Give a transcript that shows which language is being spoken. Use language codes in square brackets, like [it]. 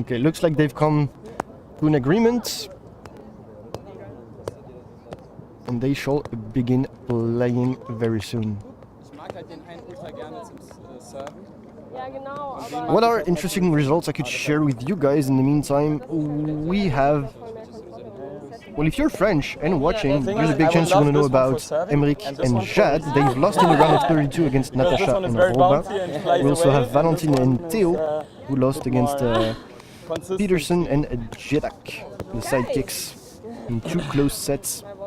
[en] Okay, looks like they've come to an agreement. And they shall begin playing very soon. [de] Ich mag halt den einen ultra gerne zum Serven. Ja, genau, aber. [en] What are interesting results I could share with you guys in the meantime? We have. Well, if you're French and watching, there's a big chance you want to know about Emeric and Jade. They've lost in the round of 32 against Natasha and Roban. We also have Valentine and Theo, who lost against Peterson and Jedak, the sidekicks, in 2 close sets.